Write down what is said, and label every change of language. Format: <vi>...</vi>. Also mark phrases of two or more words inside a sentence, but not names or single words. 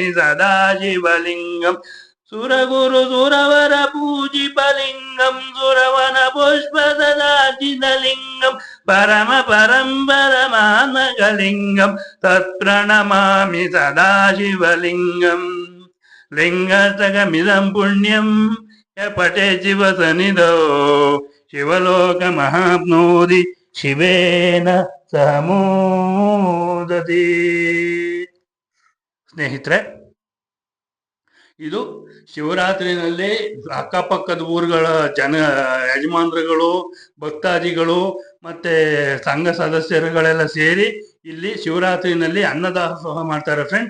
<sa>ಸದಾ ಶಿವಲಿಂಗಂ ಸುರಗುರು ಸುರವರ ಪೂಜಿಪಲಿಂಗಂ ಸುರವನ ಪುಷ್ಪದಾಚಿತಲಿಂಗಂ ಪರಮ ಪರಮಾತ್ಮಕಲಿಂಗಂ ತತ್ಪ್ರಣಮಾಮಿ ಸದಾ ಶಿವಲಿಂಗಂ ಲಿಂಗಸ್ತಕಮಿದಂ ಪುಣ್ಯಂ ಪಟೆ ಶಿವಸನಿಧೋ ಶಿವಲೋಕ ಮಹಾಪ್ನೋದಿ ಶಿವೇನ ಸಮೋದತಿ.</sa> <kn>ಸ್ನೇಹಿತರೆ, ಇದು ಶಿವರಾತ್ರಿನಲ್ಲಿ ಅಕ್ಕಪಕ್ಕದ ಊರುಗಳ ಯಜಮಾನರುಗಳು, ಭಕ್ತಾದಿಗಳು ಮತ್ತೆ ಸಂಘ ಸದಸ್ಯರುಗಳೆಲ್ಲ ಸೇರಿ ಇಲ್ಲಿ ಶಿವರಾತ್ರಿನಲ್ಲಿ ಅನ್ನದಾಸೋಹ ಮಾಡ್ತಾರೆ ಫ್ರೆಂಡ್.</kn>